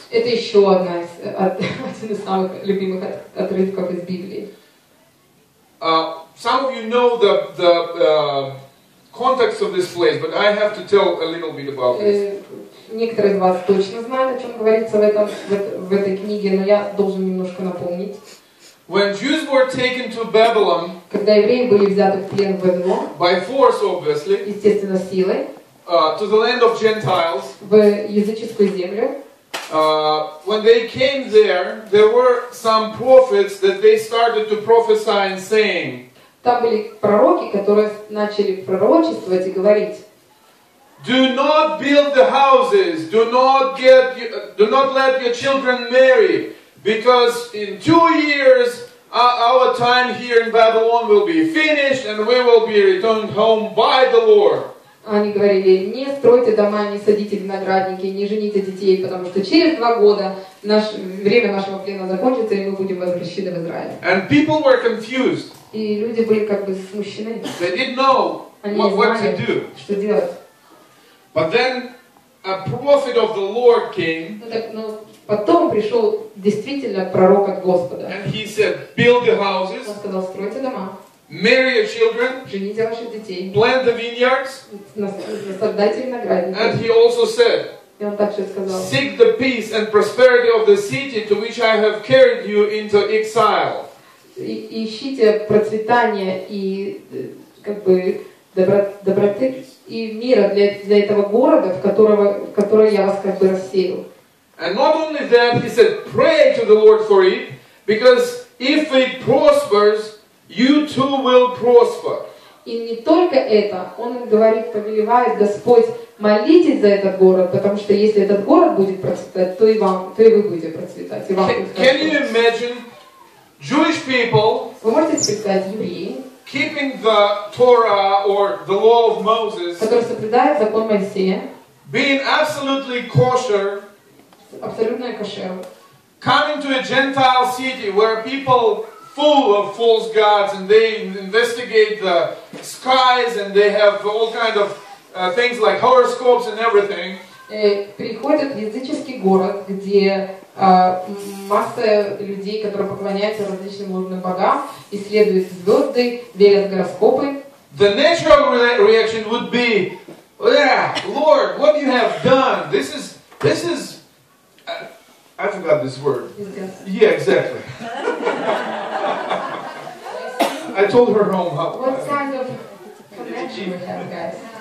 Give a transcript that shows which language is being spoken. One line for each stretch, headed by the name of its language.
Russian: Это еще один из самых любимых отрывков из Библии.
English: Some of you know the context of this place, but I have to tell a little bit about this.
Russian: Некоторые из вас точно знают, о чем говорится в этой книге, но я должен немножко напомнить.
English: When Jews were taken to Babylon,
Russian: когда евреи были взяты в плен в Вавилон,
English: by force, obviously,
Russian: естественно, силой,
English: to the land of Gentiles,
Russian: в языческую землю,
English: when they came there were some prophets that they started to prophesy and saying,
Russian: там были пророки, которые начали пророчествовать и говорить:
English: do not build the houses, do not let your children marry, because in 2 years our time here in Babylon will be finished and we will be returned home by the Lord.
Russian: Они говорили: не стройте дома, не садите виноградники, не жените детей, потому что через 2 года время нашего плена закончится, и мы будем возвращены в Израиль.
English: And people were confused.
Russian: И люди были как бы смущены.
English: They didn't know what to do.
Russian: Что делать?
English: But then a prophet of the Lord came.
Russian: Потом пришел действительно пророк от Господа.
English: And he said, build the houses.
Russian: Он сказал: стройте дома.
English: Marry your children.
Russian: Жените ваших детей.
English: Plant the vineyards.
Russian: Насаждайте виноградники.
English: And he also said,
Russian: и он также сказал:
English: seek the peace and prosperity of the city to which I have carried you into exile.
Russian: Ищите процветания и как бы доброты и мира для этого города, в который я вас как бы рассеял.
English: And not only that, he said, pray to the Lord for it, because if it prospers, you too will prosper.
Russian: И не только это, он говорит, повелевает Господь: молитесь за этот город, потому что если этот город будет процветать, то и вы будете процветать.
English: Can you imagine Jewish people
Russian: Вы можете представить евреи,
English: keeping the Torah or the law of Moses,
Russian: которые соблюдают закон Моисея,
English: being absolutely kosher,
Russian: абсолютно кошер,
English: coming to a Gentile city where people full of false gods and they investigate the skies and they have all kind of things like horoscopes and everything.
Russian: Приходят в языческий город, где масса людей, которые поклоняются различным ложным богам, исследуют звезды, верят в гороскопы.
English: The natural reaction would be, Lord, what you have done? This is I forgot this word. Yeah, exactly. I told her home how. What kind of connection we have, guys?